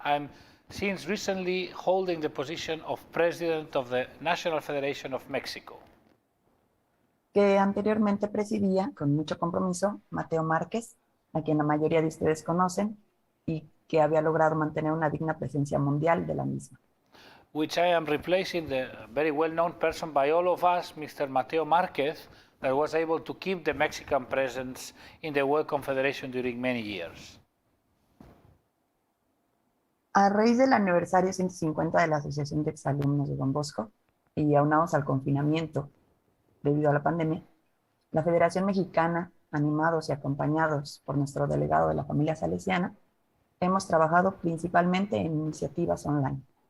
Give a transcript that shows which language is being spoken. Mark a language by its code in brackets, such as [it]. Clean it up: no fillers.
[en] I'm since recently holding the position of President of the National Federation of Mexico. [es] Que anteriormente presidía con mucho compromiso Mateo Márquez, a quien la mayoría de ustedes conocen, y que había logrado mantener una digna presencia mundial de la misma. [en] Which I am replacing the very well-known person by all of us, Mr. Mateo Márquez, that was able to keep the Mexican presence in the World Confederation during many years. [es] A raíz del aniversario 150 de la Asociación de Exalumnos de Don Bosco y aunados al confinamiento debido a la pandemia, la Federación Mexicana, animados y acompañados por nuestro delegado de la familia salesiana, hemos trabajado principalmente en iniciativas online.